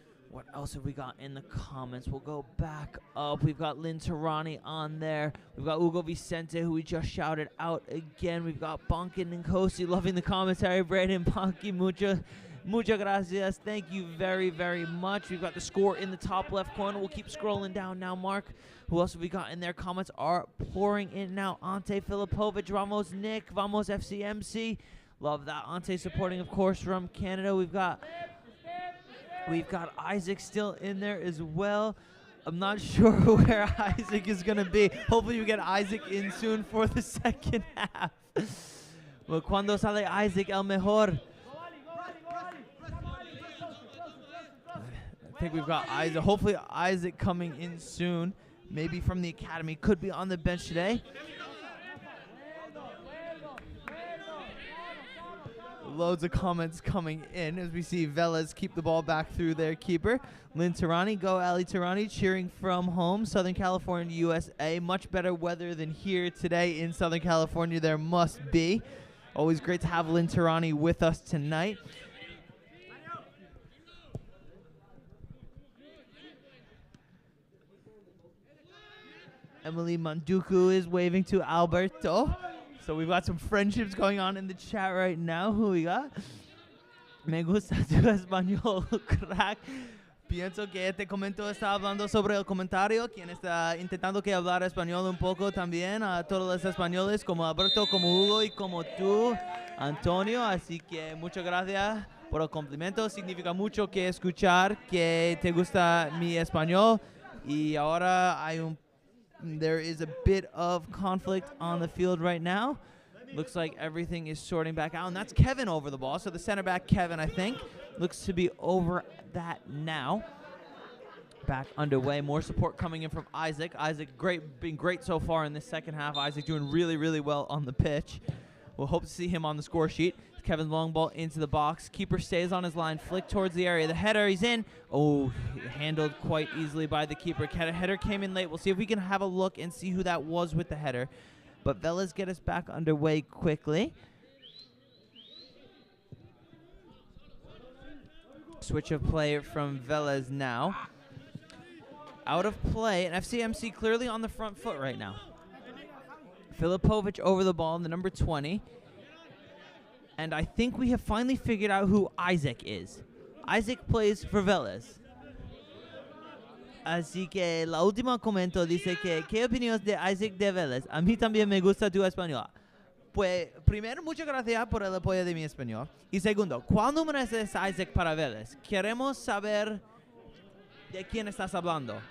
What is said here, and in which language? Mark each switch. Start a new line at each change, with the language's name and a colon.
English: What else have we got in the comments? We'll go back up. We've got Lynn Tarani on there. We've got Hugo Vicente, who we just shouted out again. We've got Bonkin and Kosi loving the commentary. Brandon Bonky,
Spanish: muchas gracias.
English: Thank you very, very much. We've got the score in the top left corner. We'll keep scrolling down now, Mark. Who else have we got in there? Comments are pouring in now. Ante Filipovic,
Spanish: Vamos
English: Nick, Vamos FCMC. Love that. Ante supporting, of course, from Canada. We've got Isaac still in there as well. I'm not sure where Isaac is going to be. Hopefully we get Isaac in soon for the second half.
Spanish: Well, cuando sale Isaac, el mejor.
English: I think we've got Isaac. Hopefully Isaac coming in soon. Maybe from the academy. Could be on the bench today. Loads of comments coming in as we see Velez keep the ball back through their keeper. Lynn Tarani, go Ali Tarani, cheering from home. Southern California, USA. Much better weather than here today in Southern California. There must be. Always great to have Lynn Tarani with us tonight. Emily Manduku is waving to Alberto. So we've got some friendships going on in the chat right now. Who we got?
Spanish: Me gusta tu español, crack. Pienso que este comentario está hablando sobre el comentario. Quien está intentando que hablar español un poco también. A todos los españoles como Alberto, como Hugo y como tú, Antonio. Así que muchas gracias por el complemento. Significa mucho que escuchar que te gusta mi español. Y ahora
English: there is a bit of conflict on the field right now. Looks like everything is sorting back out. And that's Kevin over the ball. So the center back, Kevin, I think, looks to be over that now. Back underway. More support coming in from Isaac. Isaac been great so far in this second half. Isaac doing really, really well on the pitch. We'll hope to see him on the score sheet. Kevin's long ball into the box. Keeper stays on his line. Flick towards the area. The header, he's in. Oh, handled quite easily by the keeper. Header came in late. We'll see if we can have a look and see who that was with the header. But Velez get us back underway quickly. Switch of play from Velez now. Out of play, and FCMC clearly on the front foot right now. Filipovic over the ball, the number 20. And I think we have finally figured out who Isaac is. Isaac plays for Velez.
Spanish: Así que la última comento dice que ¿qué opinión de Isaac de Velez? A mí también me gusta tu español. Pues primero, muchas gracias por el apoyo de mi español. Y segundo, ¿cuál número es Isaac para Velez? Queremos saber de quién estás hablando.